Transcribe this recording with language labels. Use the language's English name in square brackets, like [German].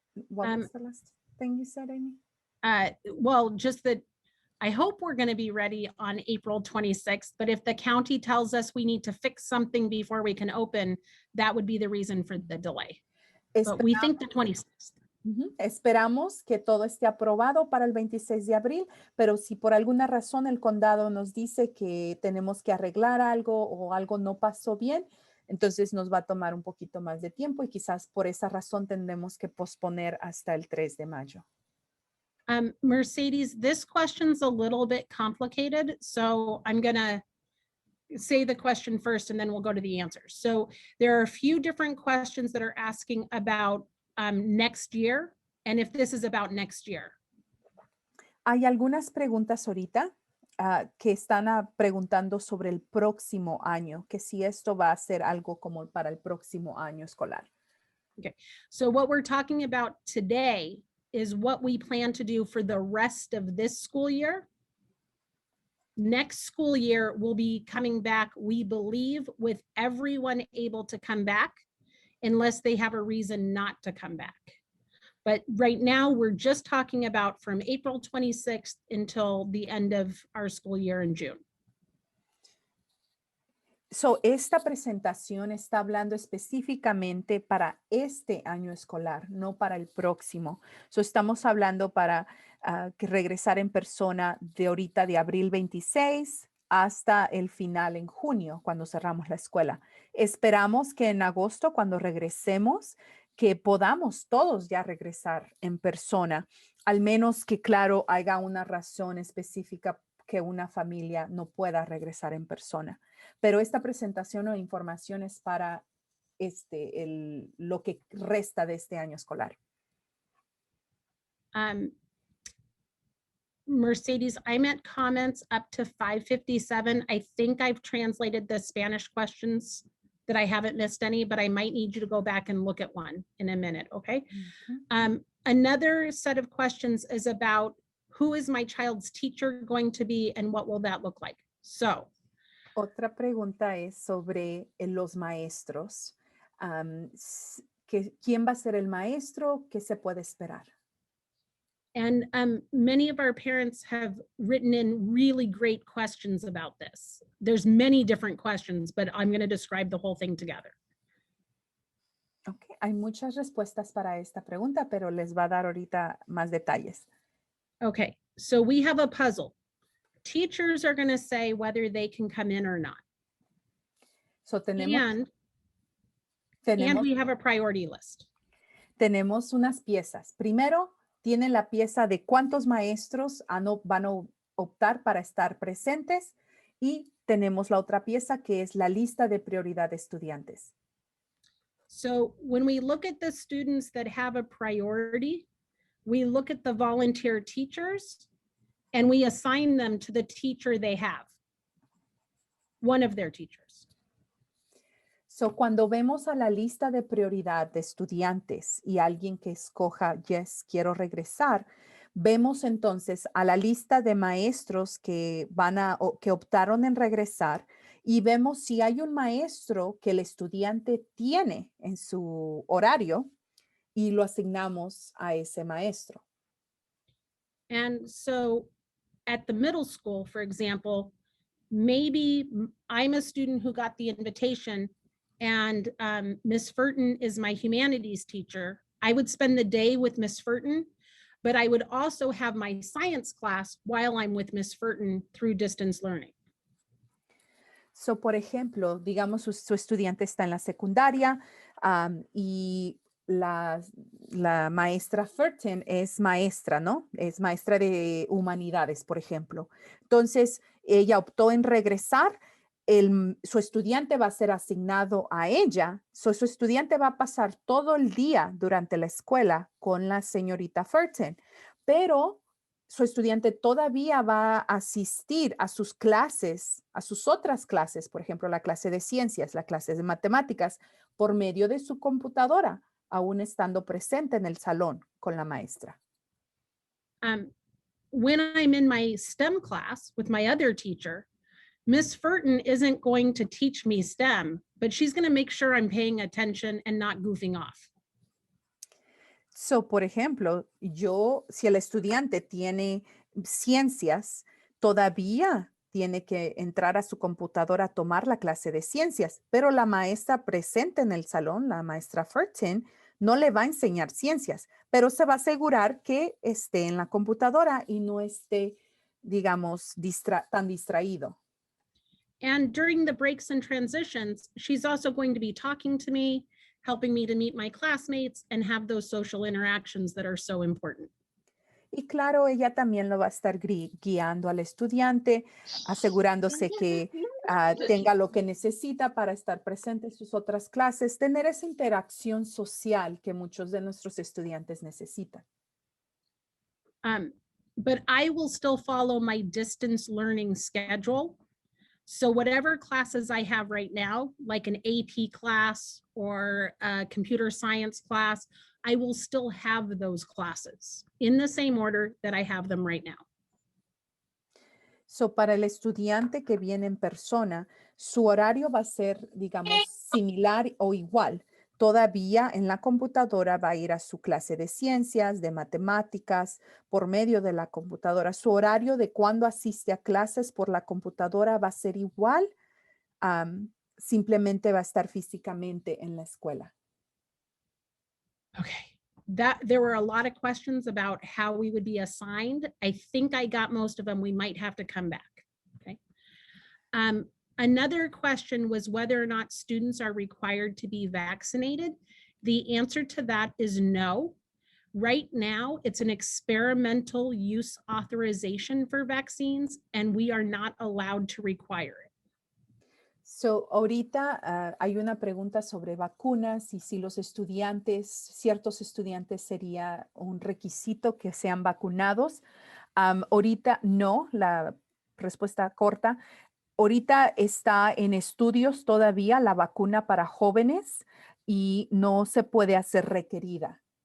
[English] What was the last thing you said, Amy? Well, just that I hope we're going to be ready on April 26th, but if the county tells us we need to fix something before we can open, that would be the reason for the delay. But we think the 26th. Ujú. [Spanish] Esperamos que todo esté aprobado para el 26 de abril, pero si por alguna razón el condado nos dice que tenemos que arreglar algo o algo no pasó bien, entonces nos va a tomar un poquito más de tiempo y quizás por esa razón tendremos que posponer hasta el 3 de mayo. [English] Mercedes, this question's a little bit complicated, so I'm gonna say the question first and then we'll go to the answers. So there are a few different questions that are asking about next year and if this is about next year. [Spanish] Hay algunas preguntas ahorita que están preguntando sobre el próximo año, que si esto va a ser algo como para el próximo año escolar. [English] So what we're talking about today is what we plan to do for the rest of this school year. Next school year, we'll be coming back, we believe, with everyone able to come back unless they have a reason not to come back. But right now, we're just talking about from April 26th until the end of our school year in June. [Spanish] So, esta presentación está hablando específicamente para este año escolar, no para el próximo. So, estamos hablando para que regresar en persona de ahorita de abril 26 hasta el final en junio, cuando cerramos la escuela. Esperamos que en agosto, cuando regresemos, que podamos todos ya regresar en persona, al menos que, claro, haya una razón específica que una familia no pueda regresar en persona. Pero esta presentación o información es para lo que resta de este año escolar. [English] Mercedes, I'm at comments up to 5:57. I think I've translated the Spanish questions that I haven't missed any, but I might need you to go back and look at one in a minute, okay? Another set of questions is about who is my child's teacher going to be and what will that look like? So, [Spanish] otra pregunta es sobre los maestros. ¿Quién va a ser el maestro? ¿Qué se puede esperar? [English] And many of our parents have written in really great questions about this. There's many different questions, but I'm going to describe the whole thing together. [Spanish] Okay, hay muchas respuestas para esta pregunta, pero les va a dar ahorita más detalles. [English] Okay, so we have a puzzle. Teachers are going to say whether they can come in or not. So And we have a priority list. [Spanish] Tenemos unas piezas. Primero, tienen la pieza de cuántos maestros van a optar para estar presentes y tenemos la otra pieza que es la lista de prioridad de estudiantes. [English] So when we look at the students that have a priority, we look at the volunteer teachers and we assign them to the teacher they have, one of their teachers. [Spanish] So, cuando vemos a la lista de prioridad de estudiantes y alguien que escoja, [English] yes, [Spanish] quiero regresar, vemos entonces a la lista de maestros que optaron en regresar y vemos si hay un maestro que el estudiante tiene en su horario y lo asignamos a ese maestro. [English] And so at the middle school, for example, maybe I'm a student who got the invitation and Ms. Furton is my humanities teacher. I would spend the day with Ms. Furton, but I would also have my science class while I'm with Ms. Furton through distance learning. [Spanish] So, por ejemplo, digamos su estudiante está en la secundaria y la maestra Furton es maestra, ¿no? Es maestra de humanidades, por ejemplo. Entonces, ella optó en regresar. Su estudiante va a ser asignado a ella. Su estudiante va a pasar todo el día durante la escuela con la señorita Furton, pero su estudiante todavía va a asistir a sus clases, a sus otras clases, por ejemplo, la clase de ciencias, la clase de matemáticas, por medio de su computadora, aún estando presente en el salón con la maestra. [English] When I'm in my STEM class with my other teacher, Miss Furton isn't going to teach me STEM, but she's going to make sure I'm paying attention and not goofing off. [Spanish] So, por ejemplo, si el estudiante tiene ciencias, todavía tiene que entrar a su computadora a tomar la clase de ciencias, pero la maestra presente en el salón, la maestra Furton, no le va a enseñar ciencias, pero se va a asegurar que esté en la computadora y no esté, digamos, tan distraído. [English] And during the breaks and transitions, she's also going to be talking to me, helping me to meet my classmates and have those social interactions that are so important. [Spanish] Y claro, ella también lo va a estar guiando al estudiante, asegurándose que tenga lo que necesita para estar presente en sus otras clases, tener esa interacción social que muchos de nuestros estudiantes necesitan. [English] But I will still follow my distance learning schedule. So whatever classes I have right now, like an AP class or a computer science class, I will still have those classes in the same order that I have them right now. [Spanish] So, para el estudiante que viene en persona, su horario va a ser, digamos, similar o igual. Todavía en la computadora va a ir a su clase de ciencias, de matemáticas, por medio de la computadora. Su horario de cuando asiste a clases por la computadora va a ser igual. Simplemente va a estar físicamente en la escuela. [English] Okay. There were a lot of questions about how we would be assigned. I think I got most of them. We might have to come back. Okay. Another question was whether or not students are required to be vaccinated. The answer to that is no. Right now, it's an experimental use authorization for vaccines, and we are not allowed to require it. [Spanish] So, ahorita hay una pregunta sobre vacunas y si los estudiantes, ciertos estudiantes sería un requisito que sean vacunados. Ahorita no, la respuesta corta. Ahorita está en estudios todavía la vacuna para jóvenes y no se puede hacer requerida.